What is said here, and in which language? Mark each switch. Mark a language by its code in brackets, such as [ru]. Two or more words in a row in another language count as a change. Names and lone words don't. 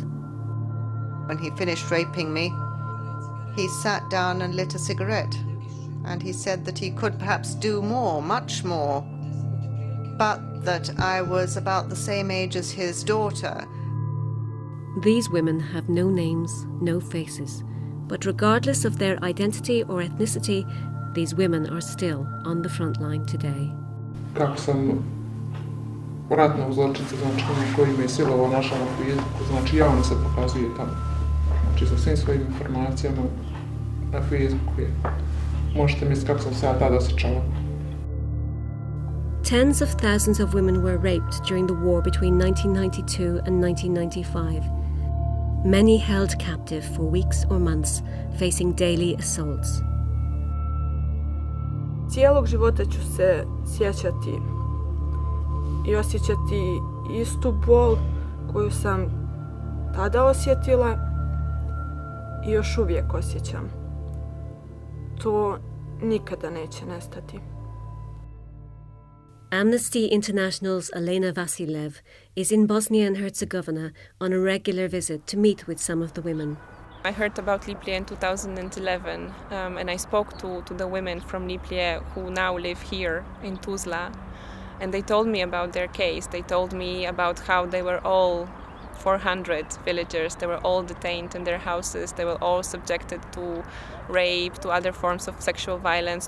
[en] When he finished raping me, he sat down and lit a cigarette, and he said that he could perhaps do more, much more, but that I was about the same age as his daughter. These women have no names, no faces, but regardless of their identity or ethnicity, these women are still on the front line today. [bs] Kako sam ratnog zločinca, znači koji me je silovao našao na Facebooku, znači javno se pokazuje tamo. Znači sa svim svojim informacijama na Facebooku je. Možete misliti kako sam se ja tada osjećala. [en] Tens of thousands of women were raped during the war between 1992 and 1995. Many held captive for weeks or months, facing daily assaults. [bs] Cijelog života ću se sjećati i osjećati istu bol koju sam tada osjetila i još uvijek osjećam. To nikada neće nestati. [en] Amnesty International's Elena Wasylew is in Bosnia and Herzegovina on a regular visit to meet with some of the women. I heard about Liplje in 2011 and I spoke to the women from Liplje who now live here in Tuzla, and they told me about their case. They told me about how they were all 400 villagers, they were all detained in their houses, they were all subjected to rape, to other forms of sexual violence.